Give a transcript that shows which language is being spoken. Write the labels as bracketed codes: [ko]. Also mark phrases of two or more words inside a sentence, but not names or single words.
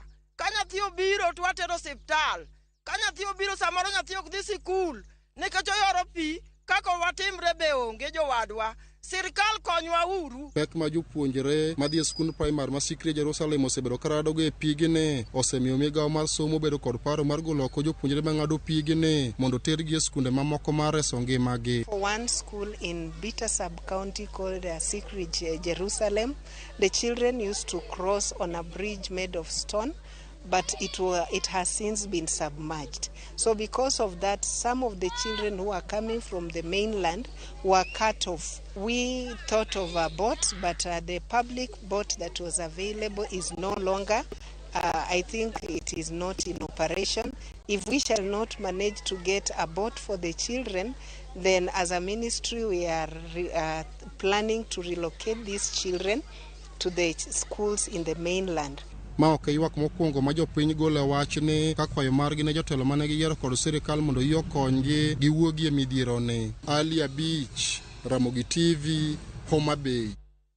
[luo] Ka nyathi obiro to watero osiptal. Ka nyathi obiro samoro nyathi ok dhi sikul nikech oyoro pi kaka watimre be onge jowadwa. Sirkal konywa uru. Pek ma jopuonjre madhi e skul primar ma Sikri Jerusalem osebedo karadogo e pigni osemiyo migawo mar somo bedo kod paro mar golo oko jopuonjre mang'ado pigni mondo tergi e skunde mamoko mar reso ngimagi. [en] For one school in Bita sub-county called Sikri Jerusalem, the children used to cross on a bridge made of stone, but it has since been submerged. So because of that, some of the children who are coming from the mainland were cut off. We thought of a boat, but the public boat that was available is no longer. I think it is not in operation. If we shall not manage to get a boat for the children, then as a ministry we are planning to relocate these children to the schools in the mainland. [luo] Ma ok ywak mokwongo ma jopiny golo wachni ka kwayo margi ne jotelo mane giyiero kod sirikal mondo yo konygi giwuogie midhieroni. Ali Abich, Ramogi TV, Homa Bay.